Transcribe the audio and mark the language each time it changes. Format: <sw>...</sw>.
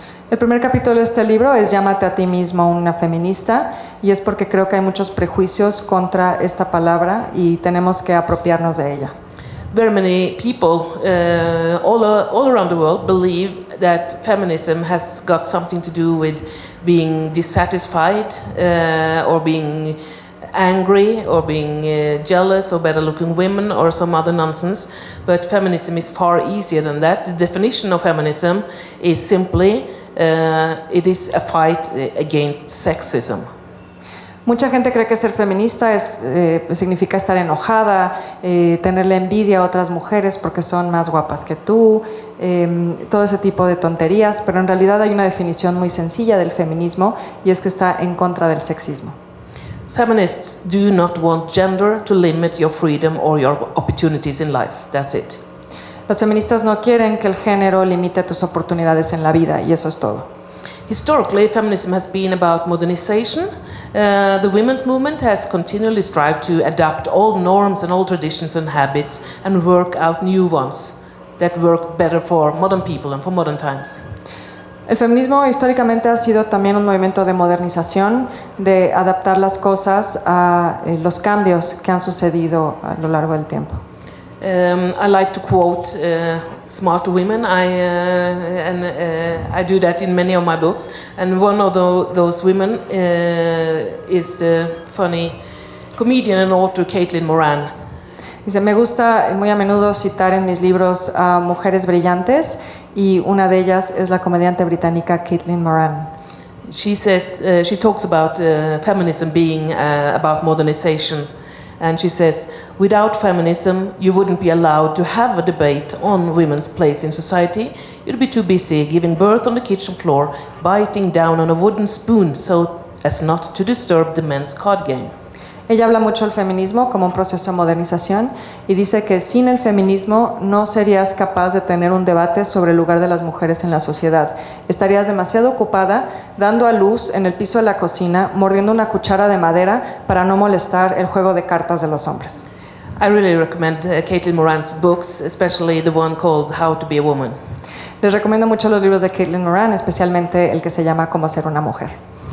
<es>El primer capítulo de este libro es Llámate a ti mismo una feminista, y es porque creo que hay muchos prejuicios contra esta palabra y tenemos que apropiarnos de ella.</es> <en>Very many people all around the world believe that feminism has got something to do with being dissatisfied or being angry or being jealous or better looking women or some other nonsense, but feminism is far easier than that. The definition of feminism is simply it is a fight against sexism.</en> <es>Mucha gente cree que ser feminista significa estar enojada, tenerle envidia a otras mujeres porque son más guapas que tú, todo ese tipo de tonterías, pero en realidad hay una definición muy sencilla del feminismo, y es que está en contra del sexismo.</es> <en>Feminists do not want gender to limit your freedom or your opportunities in life. That's it.</en> <es>Las feministas no quieren que el género limite tus oportunidades en la vida, y eso es todo.</es> <en>Historically, feminism has been about modernization. The women's movement has continually strived to adapt old norms and old traditions and habits and work out new ones that work better for modern people and for modern times.</en> <es>El feminismo históricamente ha sido también un movimiento de modernización, de adaptar las cosas a los cambios que han sucedido a lo largo del tiempo.</es> <en>I like to quote smart women. I do that in many of my books. And one of those women is the funny comedian and author Caitlin Moran.</en> <es>Dice, me gusta muy a menudo citar en mis libros a mujeres brillantes, y una de ellas es la comediante británica Caitlin Moran.</es> <en>She says, she talks about feminism being about modernization. And she says, without feminism, you wouldn't be allowed to have a debate on women's place in society. You'd be too busy giving birth on the kitchen floor, biting down on a wooden spoon so as not to disturb the men's card game.</en> <es>Ella habla mucho del feminismo como un proceso de modernización y dice que sin el feminismo no serías capaz de tener un debate sobre el lugar de las mujeres en la sociedad. Estarías demasiado ocupada dando a luz en el piso de la cocina, mordiendo una cuchara de madera para no molestar el juego de cartas de los hombres.</es> <en>I really recommend Caitlin Moran's books, especially the one called How to be a Woman.</en> <es>Les recomiendo mucho los libros de Caitlin Moran, especialmente el que se llama Cómo ser una mujer.</es>